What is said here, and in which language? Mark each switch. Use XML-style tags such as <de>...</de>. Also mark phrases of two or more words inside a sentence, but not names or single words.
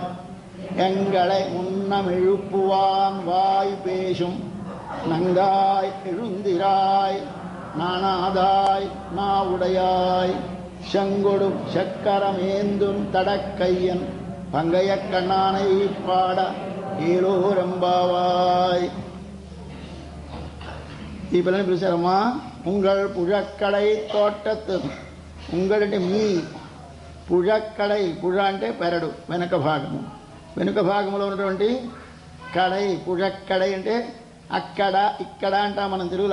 <ta>எங்களை முன்னமெழுப்புவான் வாய் பேசும் நங்காய் எழுந்திராய் நானாதாய் நாவுடையாய் செங்கொடும் சக்கரமேந்தும் தடக்கையன் பங்கைய கண்ணானை பாட ஏலோரம்பாவாய்.</ta> <te>ఈ పిల్లని పిలిచారమ్మా,</te> <ta>உங்கள் புழக்கடை தோட்டத்து.</ta> <te>ఉంగళ్ అంటే మీ, పుజక్కడై, పుజ అంటే పెరడు, వెనక భాగము. వెనుక భాగంలో ఉన్నటువంటి కడై, పుజక్కడై అంటే అక్కడ, ఇక్కడ అంటాం మనం తెలుగులో.</te>